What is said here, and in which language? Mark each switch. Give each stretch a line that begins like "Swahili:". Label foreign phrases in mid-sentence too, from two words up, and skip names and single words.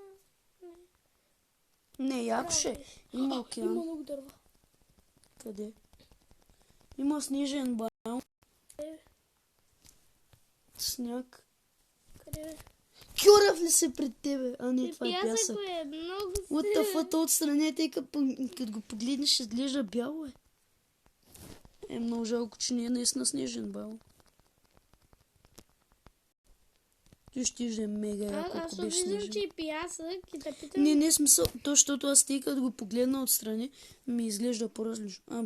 Bulgarian: Не, яко ще. Има океан. Има много дърва. Къде? Има снежен байом. Сняг. Къде бе? Кюрав ли се пред тебе? Не, това е пясък. Пясък е много
English: What the fuck,
Bulgarian: отстрани, тъй като го погледнеш, изглежда бяло е. Много жалко, че не е наистина снежен байом. Ти ще е мега яко, ако беше снежен. Аз виждам, че е пясък и да питам... Не смисъл. То, защото аз тъй като го погледна отстрани, ми изглежда по-различно.